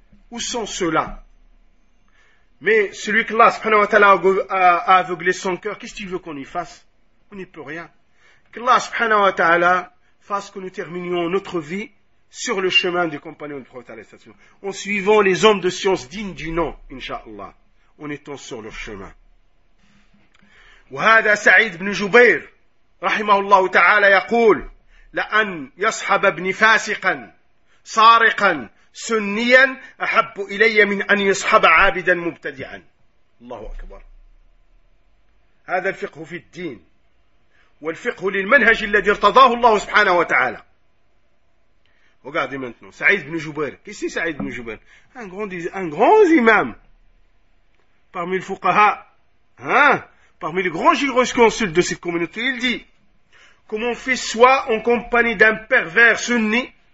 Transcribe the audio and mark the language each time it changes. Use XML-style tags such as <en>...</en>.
<fr>Où sont ceux-là? Mais celui que Allah, subhanahu wa ta'ala, a aveuglé son cœur, qu'est-ce qu'il veut qu'on y fasse? On n'y peut rien. Qu'Allah subhanahu wa ta'ala fasse que nous terminions notre vie sur le chemin du compagnon du prophète, en suivant les hommes de science dignes du nom, inshallah, en étant sur leur chemin.</fr> <ar>وهذا سعيد بن جبير رحمه الله تعالى يقول لأن يصحب ابن فاسقا سارقا سنيا أحب إلي من أن يصحب عابدا مبتدعا. الله أكبر. هذا الفقه في الدين والفقه للمنهج الذي ارتضاه الله سبحانه وتعالى.</ar> <fr>Regardez maintenant, Saïd ibn Jubair. Qu'est-ce que Saïd ibn Jubair? Un grand imam parmi les fuqaha, hein? Parmi les grands jurisconsultes de cette communauté, il dit: que mon fils soit en compagnie d'un pervers sunni.</fr>